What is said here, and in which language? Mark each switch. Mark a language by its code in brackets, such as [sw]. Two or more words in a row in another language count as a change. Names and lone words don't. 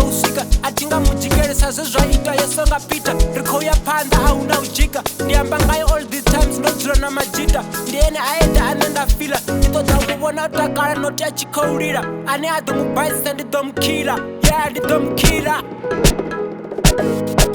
[ve] u swika a thi nga mudzikelesa zwe zwa ita yo songa pita ri khou ya phanḓa a hu na u dzhika ndi amba ngayo [en] all these times [ve] ndo dzula na majita ndi ene a eḓa ane nda fila ndi ṱoḓa u vhona u takala noti a tshi khou lila ane a ḓo mu baisisa ndi ḓo mu khila ndi ḓo mu khila.